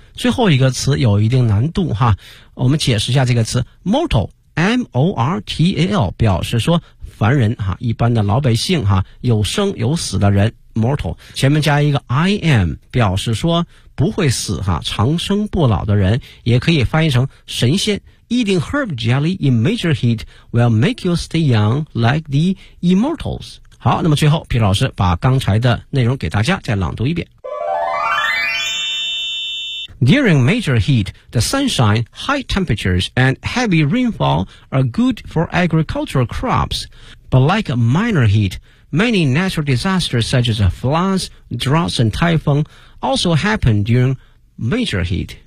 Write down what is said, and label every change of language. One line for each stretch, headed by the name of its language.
Chinese: 最后一个词有一定难度哈，我们解释一下这个词 mortal, M-O-R-T-A-L, 表示说凡人啊，一般的老百姓啊，有生有死的人 mortal, 前面加一个 I am, 表示说不会死啊，长生不老的人，也可以翻译成神仙。
English: Eating herb jelly in major heat will make you stay young like the immortals.
Chinese: 好，那么最后皮老师把刚才的内容给大家再朗读一遍。
English: During major heat, the sunshine, high temperatures, and heavy rainfall are good for agricultural crops. But like a minor heat, many natural disasters such as floods, droughts, and typhoon also happen during major heat.